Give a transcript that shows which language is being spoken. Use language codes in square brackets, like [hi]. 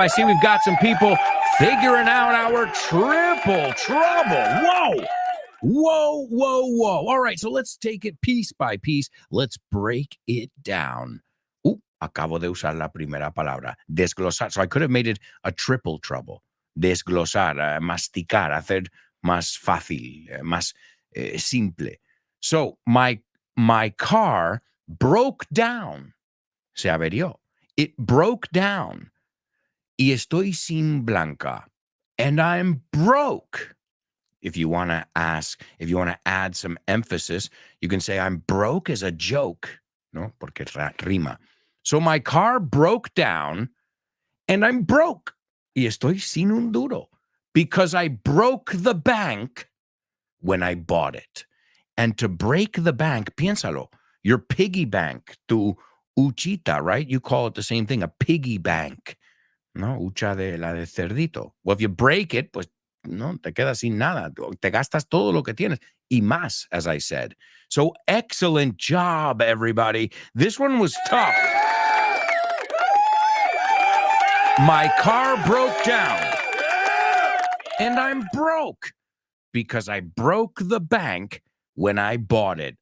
[en] I see we've got some people figuring out our triple trouble. Whoa. All right, so let's take it piece by piece. Let's break it down. [es] Acabo de usar la primera palabra, desglosar. [en] So I could have made it a triple trouble. [es] Desglosar, masticar, hacer más fácil, más simple. [en] So my car broke down. [es] Se averió. [en] It broke down. [es] Y estoy sin Blanca. [en] And I'm broke. If you want to add some emphasis, you can say I'm broke as a joke. [es] No, porque rima. [en] So my car broke down and I'm broke. [es] Y estoy sin un duro. [en] Because I broke the bank when I bought it. And to break the bank, piénsalo, your piggy bank, [es] tu uchita, [en] right? You call it the same thing, a piggy bank. [es] No, ucha de la de cerdito. [en] Well, if you break it, [es] pues no, te quedas sin nada. Te gastas todo lo que tienes. Y más, [en] as I said. So excellent job, everybody. This one was tough. My car broke down. And I'm broke. Because I broke the bank when I bought it.